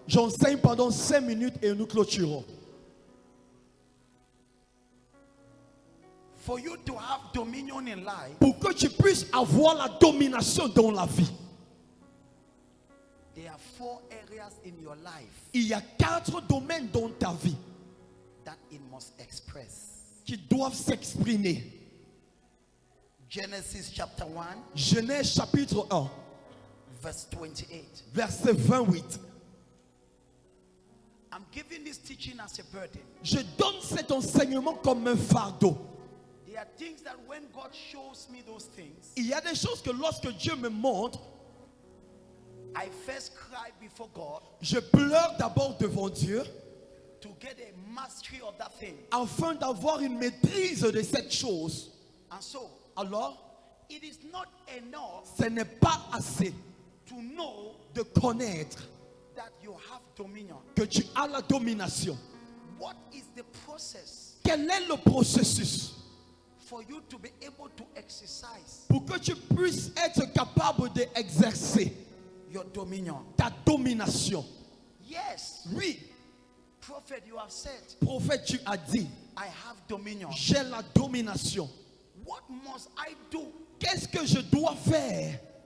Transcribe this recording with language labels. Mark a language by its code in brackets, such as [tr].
[fr] J'enseigne pendant 5 minutes et nous clôturons. [en] For you to have dominion in life, [fr] Pour que tu puisses avoir la domination dans la vie, [en] there are 4 areas in your life [fr] il y a 4 domaines dans ta vie [en] that it must express. [fr] qui doivent s'exprimer. [en] Genesis chapter 1, [fr] Genèse chapitre 1, [en] verse 28. [fr] verset 28. [en] I'm giving this teaching as a burden. [fr] Je donne cet enseignement comme un fardeau. [en] There are things that when God shows me those things, [fr] Il y a des choses que lorsque Dieu me montre, [en] I first cry before God [fr] je pleure d'abord devant Dieu [en] to get a mastery of that thing. [fr] afin d'avoir une maîtrise de cette chose. [en] And so, [fr] Alors, [en] it is not enough [fr] ce n'est pas assez [en] to know [fr] de connaître [en] that you have dominion. [fr] que tu as la domination. [en] What is the process [fr] Quel est le processus [en] for you to be able to exercise [fr] pour que tu puisses être capable d'exercer [en] your dominion? [fr] ta domination? [en] Yes, [fr] Oui, [en] prophet, you have said, [fr] prophète, tu as dit, [en] I have dominion. [fr] j'ai la domination. [en] What must I do [fr] Qu'est-ce que je dois faire